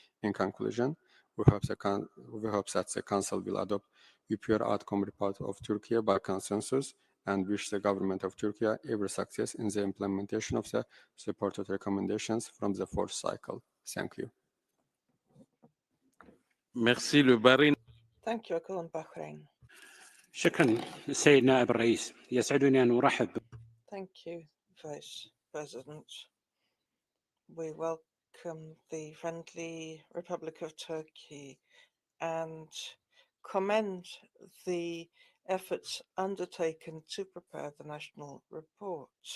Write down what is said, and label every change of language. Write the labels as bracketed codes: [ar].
[en] In conclusion, we hope that the Council will adopt UPR outcome report of Turkey by consensus and wish the government of Turkey every success in the implementation of the supported recommendations from the 4th cycle. Thank you. [fr] Merci, le Bahrain. [en] Thank you. I call on Bahrain. [ar] شكرا السيد نائب الرئيس يسعدني أن أرحب. [en] Thank you, Vice President. We welcome the friendly Republic of Turkey and commend the efforts undertaken to prepare the national report.